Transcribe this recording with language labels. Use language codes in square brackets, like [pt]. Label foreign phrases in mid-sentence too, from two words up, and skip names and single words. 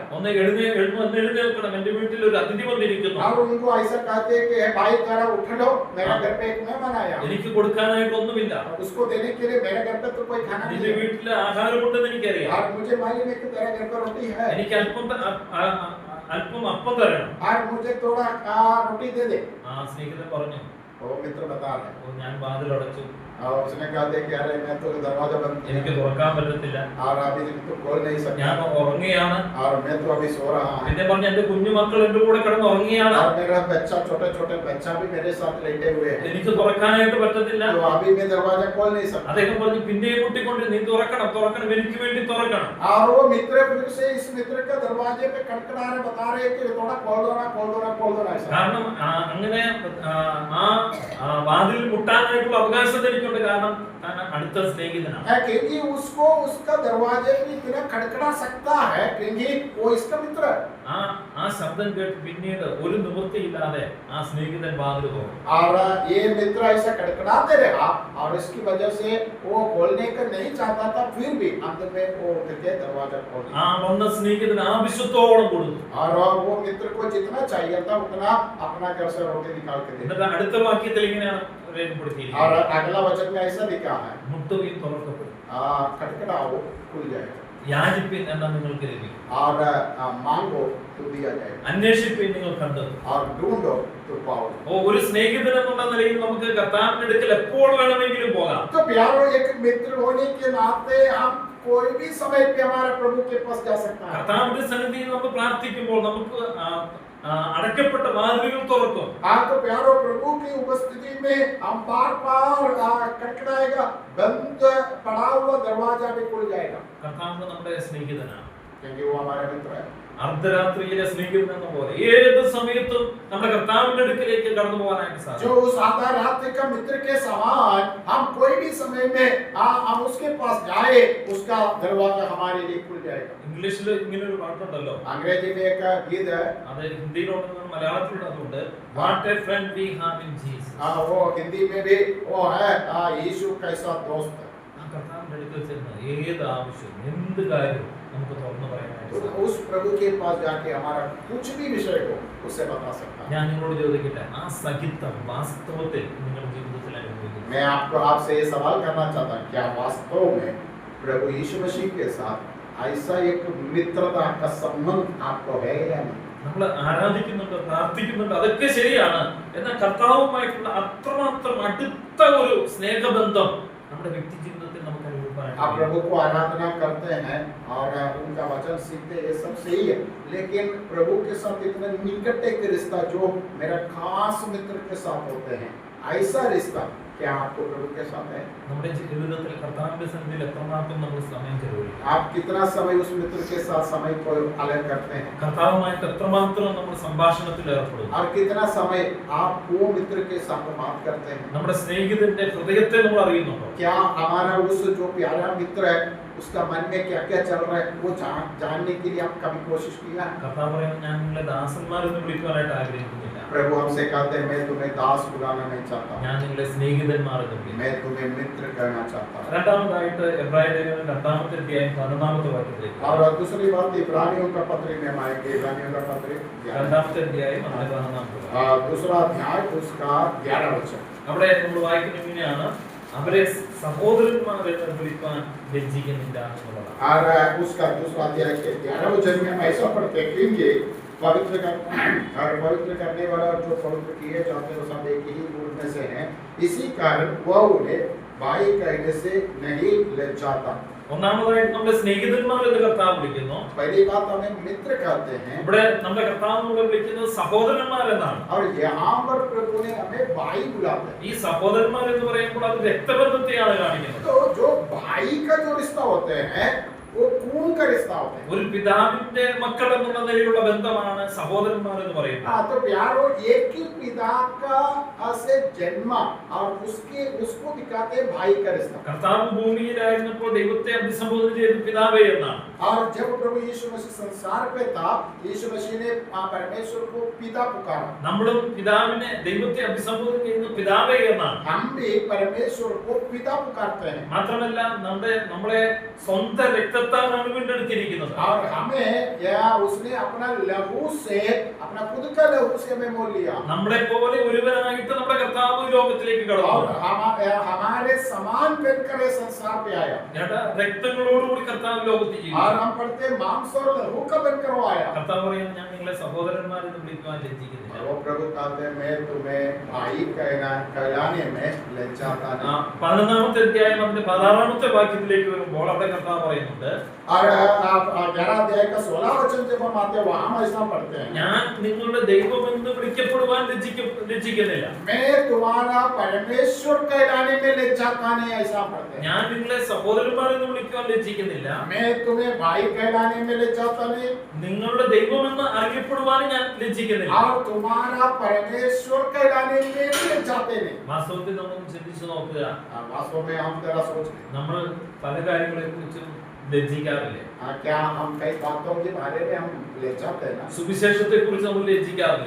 [ml] ഒന്ന് എഴുന്നേൽക്കണം, എന്റെ വീട്ടിൽ ഒരു അതിഥി വന്നിരിക്കുന്നു, [hi] और उनको ऐसा कहते हैं कि भाई जरा उठ लो, मेरे घर पे एक मेहमान आया, [ml] എനിക്ക് കൊടുക്കാനായിട്ട് ഒന്നുമില്ല, [hi] उसको देने के लिए मेरे घर पे तो कोई खाना नहीं [ml] നിന്റെ [hi] है, [ml] വീട്ടിൽ ആഹാരമുണ്ടെന്ന് എനിക്കറിയാം, [hi] और मुझे मालूम है कि तेरे घर पर रोटी है, [ml] എനിക്ക് അല്പം അപ്പം തരണം. [hi] और मुझे थोड़ा रोटी दे दे। [ml] ആ സ്നേഹിതൻ പറഞ്ഞു, [hi] वो मित्र बता रहे हैं, [ml] ഞാൻ വാതിൽ അടച്ചു, [hi] और उसने कहा कि अरे मैं तो दरवाजा बंद [ml] എനിക്ക് [hi] किया [ml] തുറക്കാൻ പറ്റത്തില്ല, [hi] और अभी तो खोल नहीं [ml] ഞാൻ [hi] सकता, [ml] ഉറങ്ങുകയാണ്. [hi] और मैं तो अभी सो रहा हूँ, [ml] പിന്നെ പറഞ്ഞു എന്റെ കുഞ്ഞുമക്കൾ എന്റെ കൂടെ കിടന്ന് ഉറങ്ങിയാണ്, [hi] और मेरा बच्चा छोटे छोटे बच्चा भी मेरे साथ लेटे हुए हैं, [ml] എനിക്ക് തുറക്കാനായിട്ട് പറ്റത്തില്ല. [hi] तो अभी मैं दरवाजा खोल नहीं सकता। [ml] അദ്ദേഹം പറഞ്ഞു പിന്നെയും മുട്ടിക്കൊണ്ട് നീ തുറക്കണം, എനിക്ക് വേണ്ടി തുറക്കണം. [hi] और वो मित्र फिर से इस मित्र के दरवाजे पे खटखटा रहे, बता रहे कि थोड़ा खोल दो ना, खोल दो ना, खोल दो ना ऐसा। [ml] കാരണം അങ്ങനെ ആ വാതിൽ മുട്ടാനായിട്ടുള്ള അവകാശം എനിക്കുണ്ട്. കാരണം അടുത്ത സ്നേഹിതനാണ്. [hi] है क्योंकि उसको उसका दरवाजे भी इतना खड़खड़ा सकता है क्योंकि वो इसका मित्र है। [ml] ആ ശബ്ദം കേട്ട് പിന്നീട് ഒരു നിവൃത്തിയില്ലാതെ ആ സ്നേഹിതൻ വാതിൽ തുറന്നു. [hi] और ये मित्र ऐसा खड़खड़ाते रहा और इसकी वजह से वो खोलने का नहीं चाहता था, फिर भी अंत में वो उठ के दरवाजा खोल दिया। [ml] ആ വന്ന സ്നേഹിതൻ ആവശ്യത്തോളം കൊടുത്തു. [hi] और वो मित्र को जितना चाहिए था उतना अपना घर से रोटी निकाल के दे दिया। [ml] എന്നിട്ട് അടുത്ത വാക്യത്തിൽ ഇങ്ങനെയാണ് രേഖപ്പെടുത്തിയിരിക്കുന്നത്. [hi] और अगला वचन में ऐसा लिखा है, [ml] മുട്ടുകയും തുറക്കപ്പെടും, [hi] खटखटाओ खुल जाएगा [ml] യാചിപ്പിൻ എന്നാൽ നിങ്ങൾക്ക് ലഭിക്കും, [hi] और मांगो तो दिया जाएगा, [ml] അന്വേഷിപ്പിൻ നിങ്ങൾ കണ്ടെത്തും. [hi] और ढूंढो तो पाओगे। [ml] ഒരു സ്നേഹിതൻ എന്നുള്ള നിലയിൽ നമുക്ക് കർത്താവിന്റെ അടുക്കൽ എപ്പോൾ വേണമെങ്കിലും പോകാം. [hi] तो प्यारो एक मित्र होने के नाते हम कोई भी समय पे हमारे प्रभु के पास जा सकता है। [ml] കർത്താവിന്റെ സന്നിധിയിൽ നമുക്ക് പ്രാർത്ഥിക്കുമ്പോൾ നമുക്ക് അടയ്ക്കപ്പെട്ട വാതിലുകൾ തുറക്കും. [hi] तो प्यारो प्रभु की उपस्थिति में हम बार खटखटाएगा, बंद पड़ा हुआ दरवाजा भी खुल जाएगा, [ml] കർത്താവ് നമ്മുടെ സ്നേഹിതനാണ്. [hi] क्योंकि वो हमारा मित्र है। [ml] അർദ്ധരാത്രിയിലെ സ്നേഹിതൻ എന്ന പോലെ ഏത് സമയത്തും നമ്മുടെ കർത്താവിന്റെ അടുക്കിലേക്ക് കടന്നു പോകാനായിട്ട് [hi] जो [ml] സാധിക്കും. [hi] उस आधा रात्रि का मित्र के समान हम कोई भी समय में हम उसके पास जाए, उसका दरवाजा हमारे लिए खुल जाएगा। [ml] ഇംഗ്ലീഷിൽ ഇങ്ങനെ ഒരു പാട്ടുണ്ടല്ലോ, [hi] अंग्रेजी में एक गीत है, [ml] അത് ഹിന്ദിയിലുണ്ടെന്ന് മലയാളത്തിലുള്ളതുകൊണ്ട് വാട്ട് എ ഫ്രണ്ട് വി ഹാവ് ഇൻ ജീസസ്. [hi] वो हिंदी में भी वो है, यीशु कैसा दोस्त है। [ml] ആ കർത്താവിന്റെ അടുക്കൽ ചെന്ന് ഏത് ആവശ്യം എന്ത് കാര്യം നമുക്ക് തുറന്നു പറയാനായിട്ട് [hi] तो [ml] സാധിക്കും. [hi] उस प्रभु के पास जाके हमारा कुछ भी विषय को उससे बता सकता है। [ml] ഞാൻ നിങ്ങളോട് ചോദിക്കട്ടെ, ആ സഹിത്വം വാസ്തവത്തിൽ നിങ്ങളുടെ ജീവിതത്തിൽ അനുഭവിക്കുന്നു? [hi] मैं आपसे ये सवाल करना चाहता हूँ, क्या वास्तव में प्रभु यीशु मसीह के साथ ऐसा एक मित्रता का संबंध आपको है या नहीं? [ml] നമ്മൾ ആരാധിക്കുന്നുണ്ട്, പ്രാർത്ഥിക്കുന്നുണ്ട്, അതൊക്കെ ശരിയാണ്. എന്നാൽ കർത്താവുമായിട്ടുള്ള അത്രമാത്രം അടുത്ത ഒരു സ്നേഹബന്ധം നമ്മുടെ വ്യക്തി ജീവിതത്തിൽ നമുക്ക് [hi] आप [ml] അനുഭവപ്പെടാൻ [hi] प्रभु को आराधना करते हैं और उनका वचन सीखते हैं, ये सब सही है, लेकिन प्रभु के साथ इतना निकट एक रिश्ता जो मेरा खास मित्र के साथ होते हैं, ऐसा रिश्ता क्या आपको प्रभु के साथ है? [ml] നമ്മുടെ ജീവിതത്തിൽ കർത്താവിന്റെ സന്നിധിയിൽ എത്രമാത്രം നമ്മൾ സമയം ചെലവഴിക്കും? [hi] आप कितना समय उस मित्र के साथ समय को अलग करते हैं [ml] കർത്താവുമായിട്ട് എത്രമാത്രം നമ്മൾ സംഭാഷണത്തിൽ ഏർപ്പെടും? [hi] और कितना समय आप वो मित्र के साथ बात करते हैं? [ml] നമ്മുടെ സ്നേഹിതന്റെ ഹൃദയത്തെ നമ്മൾ അറിയുന്നുണ്ടോ? [hi] क्या हमारा उस जो प्यारा मित्र है उसका मन में क्या क्या चल रहा है वो जानने के लिए आप कभी कोशिश किया है? [ml] കർത്താവ് പറയുന്നത്, ഞാൻ നിങ്ങളെ ദാസന്മാരെന്ന് വിളിക്കുവാനായിട്ട് ആഗ്രഹിക്കുന്നില്ല, [hi] प्रभु हमसे कहते हैं, मैं तुम्हें दास बुलाना नहीं चाहता, [ml] ഞാൻ നിങ്ങളെ സ്നേഹിതന്മാരെന്ന് വിളിക്കുന്നു. [hi] मैं तुम्हें मित्र कहना चाहता हूँ। [ml] രണ്ടാമതായിട്ട് എബ്രായ ലേഖനം 2-ാമത്തെ അധ്യായം 11-ാമത്തെ വാക്യത്തിലേക്ക്. [hi] और दूसरी बात इब्रानियों का पत्र में हम आएंगे, इब्रानियों का पत्र [ml] 2-ാമത്തെ अध्याയം 11-ാമത്തെ വാക്യം. [hi] दूसरा अध्याय उसका 11 वचन। [ml] അവിടെ നമ്മൾ വായിക്കുന്നത് ഇങ്ങനെയാണ്, അവരെ സഹോദരന്മാരെന്ന് വിളിക്കാൻ ലജ്ജിക്കുന്നില്ല എന്നുള്ളതാണ്. [hi] और उसका दूसरा अध्याय के 11 वचन में हम ऐसा पढ़ते हैं, क्योंकि पवित्र करने वाला जो पवित्र किए जाते हैं सब एक ही मूल में से हैं, इसी कारण वह उन्हें भाई कहने से नहीं लज्जाता। [ml] ഒന്നാമതായിട്ട് നമ്മുടെ സ്നേഹിതന്മാർ എന്ന് കർത്താവ് വിളിക്കുന്നു. [hi] पहली बात हमें मित्र कहते हैं, [ml] ഇവിടെ നമ്മുടെ കർത്താവിനോട് വിളിക്കുന്നത് സഹോദരന്മാർ എന്നാണ്. [hi] और यहाँ पर प्रभु ने हमें भाई बुलाते हैं। [ml] ഈ സഹോദരന്മാർ എന്ന് പറയുമ്പോൾ അത് രക്തബന്ധത്തെയാണ് കാണിക്കുന്നത്. [hi] तो जो भाई का जो रिश्ता होते हैं वो खून का रिश्ता होता है। [ml] ഒരു പിതാവിന്റെ മക്കൾ എന്നുള്ള നിലയിലുള്ള ബന്ധമാണ് സഹോദരന്മാർ എന്ന് പറയുന്നത്. [hi] तो प्यारो एक ही पिता का से जन्म और उसको दिखाते हैं भाई का रिश्ता। [ml] കർത്താവ് ഭൂമിയിലായിരുന്നപ്പോൾ ദൈവത്തെ അഭിസംബോധന ചെയ്ത് പിതാവേ എന്നാണ്. [hi] और जब प्रभु यीशु मसीह संसार पे था, यीशु मसीह ने परमेश्वर को पिता पुकारा। [ml] നമ്മളും പിതാവിനെ ദൈവത്തെ അഭിസംബോധന ചെയ്യുന്നത് പിതാവേ എന്നാണ്. [hi] हम भी परमेश्वर को पिता पुकारते हैं। [ml] മാത്രമല്ല നമ്മളെ സ്വന്തം രക്തത്താലാണ് വീണ്ടെടുത്തിരിക്കുന്നത്. [hi] और हमें या उसने अपना लहू से, अपना खुद का लहू से हमें मोल लिया। [ml] നമ്മളെ പോലെ ഒരുവനായിട്ട് നമ്മുടെ കർത്താവ് ലോകത്തിലേക്ക് കടന്നു. [hi] और हमारे समान बनकर ये संसार पे आया। [ml] രക്തങ്ങളോടുകൂടി കർത്താവ് ലോകത്തിൽ ജീവിച്ചു. [hi] और हम पढ़ते हैं मांस और लहू का बनकर वो आया। [ml] കർത്താവ് പറയുന്നത്, ഞാൻ നിങ്ങളെ സഹോദരന്മാരെന്ന് വിളിക്കുവാൻ ലജ്ജിക്കുന്നില്ല. [hi] वो प्रभु कहते हैं, मैं तुम्हें भाई कहलाने में लज्जाता नहीं। [ml] 11-ാമത്തെ അധ്യായം അതിന്റെ 16-ാമത്തെ വാക്യത്തിലേക്ക് വരുമ്പോൾ അവിടെ കർത്താവ് പറയുന്നുണ്ട്, [hi] और 11 अध्याय का 16 वचन जब हम आते हैं वहां हम ऐसा पढ़ते हैं, [ml] ഞാൻ നിങ്ങളുടെ ദൈവമെന്ന് വിളിക്കപ്പെടുവാൻ ലജ്ജിക്കുന്നില്ല. [hi] मैं तुम्हारा परमेश्वर कहलाने में लज्जाता नहीं, ऐसा पढ़ते हैं। [ml] ഞാൻ നിങ്ങളെ സഹോദരന്മാരെന്ന് വിളിക്കുവാൻ ലജ്ജിക്കുന്നില്ല. [hi] मैं तुम्हें भाई कहलाने में लज्जाता नहीं, [ml] നിങ്ങളുടെ ദൈവമെന്ന് അറിയപ്പെടുവാൻ ഞാൻ ലജ്ജിക്കുന്നില്ല. [hi] और तुम्हारा परमेश्वर कहलाने बताने में भी लज्जाते नहीं। [ml] വാസ്തവത്തിൽ നമ്മൾ ചിന്തിച്ചു നോക്കുക, [hi] वास्तव में हम जरा सोच [ml] നമ്മൾ പല കാര്യങ്ങളെ കുറിച്ചും ലജ്ജിക്കാറില്ലേ? [hi] क्या हम कई बातों के बारे में हम लज्जाते हैं ना? [ml] സുവിശേഷത്തെ കുറിച്ച് നമ്മൾ ലജ്ജിക്കാറില്ലേ?